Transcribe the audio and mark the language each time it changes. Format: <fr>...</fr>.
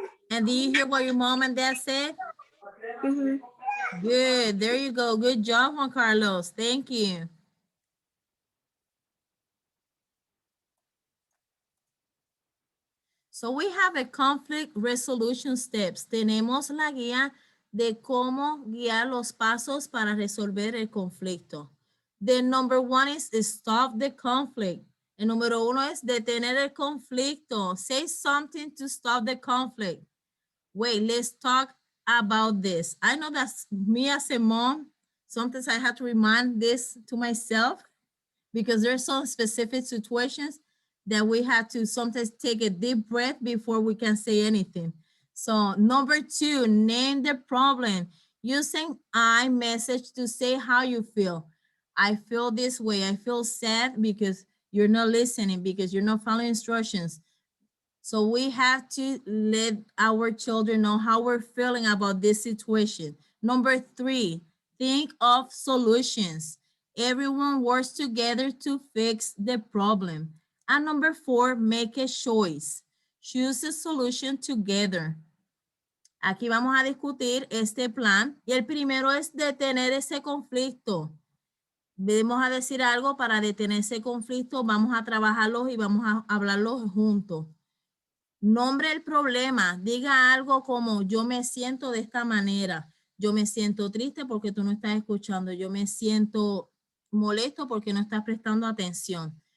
<en>And do you hear what your mom and dad said? Mm-hmm. Good. There you go. Good job, Juan Carlos. Thank you. So we have a conflict resolution steps.</en> <es>Tenemos la guía de cómo guiar los pasos para resolver el conflicto.</es> <en>The number one is stop the conflict.</en> <es>El número uno es detener el conflicto.</es> <en>Say something to stop the conflict. Wait, let's talk about this. I know that's me as a mom. Sometimes I have to remind this to myself because there's some specific situations that we have to sometimes take a deep breath before we can say anything. So number two, name the problem. Using I message to say how you feel. I feel this way. I feel sad because you're not listening, because you're not following instructions. So we have to let our children know how we're feeling about this situation. Number three, think of solutions. Everyone works together to fix the problem. And number four, make a choice. Choose a solution together.</en> <es>Aquí vamos a discutir este plan y el primero es detener ese conflicto. Vamos a decir algo para detener ese conflicto, vamos a trabajarlo y vamos a hablarlo juntos. Nombre el problema, diga algo como yo me siento de esta manera, yo me siento triste porque tú no estás escuchando, yo me siento molesto porque no estás prestando atención.</es>